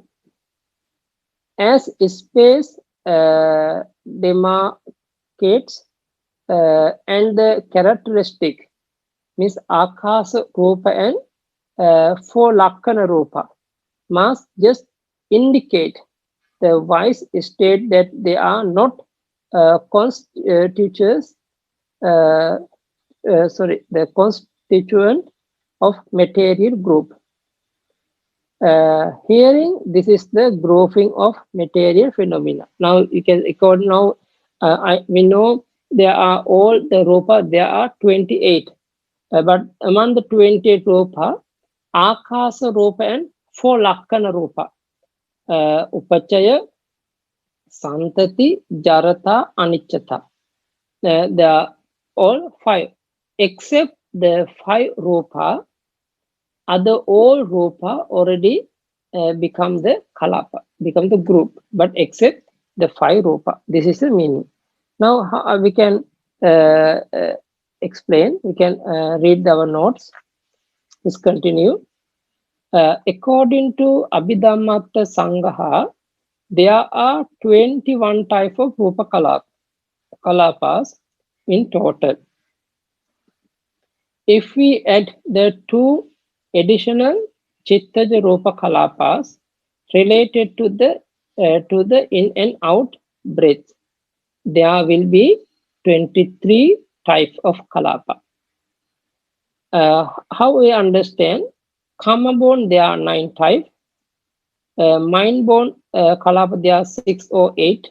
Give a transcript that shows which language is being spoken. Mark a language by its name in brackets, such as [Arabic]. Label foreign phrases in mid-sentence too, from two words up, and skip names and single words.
[English] As space demarcates and the characteristic means [Pali] akasa rupa [English] and 4 [Pali] lakkana rupa [English] must just indicate the wise state that they are not constituents the constituent of material group. Hearing, this is the grouping of material phenomena. Now you can record now. We know there are all the rupa. There are 28, but among the 28 rupa, [Pali] akasa rupa [English] and 4 [Pali] lakkana rupa, upachaya, santati, jarata, aniccata. [English] They are all 5, except the 5 rupa. Other all rupa already become the kalapa, become the group, but except the 5 rupa. This is the meaning. Now how we can explain. We can read our notes. Let's continue. According to Abhidhammatta Sangha, there are 21 types of [Pali] rupa kalapas [English] in total. If we add the 2 additional [Pali] chittaja rupa kalapas [English] related to the in and out breath, there will be 23 types of kalapa. How we understand? Karma born there are 9 types. Mind born kalapa there are 6 or 8.